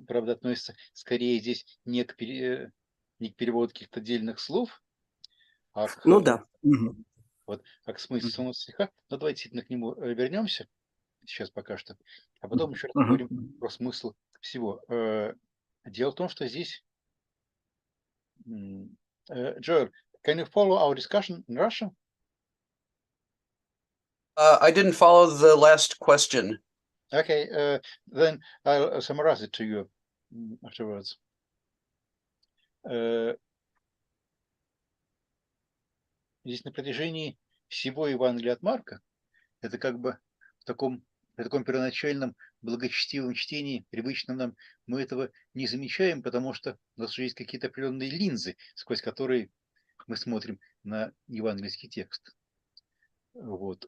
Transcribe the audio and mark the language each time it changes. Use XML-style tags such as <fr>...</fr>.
<ru>Правда, относится скорее здесь не к переводу каких-то отдельных слов, а к, Да. а к смыслу самого стиха. Но давайте действительно к нему вернемся сейчас пока что, а потом еще раз поговорим про смысл всего. Дело в том, что здесь...</ru> <en>Joel, can you follow our discussion in Russian? I didn't follow the last question. Okay, then I'll summarize it to you afterwards.</en> <ru>Здесь на протяжении всего Евангелия от Марка, это как бы в таком первоначальном благочестивом чтении, привычном нам, мы этого не замечаем, потому что у нас уже есть какие-то определенные линзы, сквозь которые мы смотрим на евангельский текст. Вот.</ru>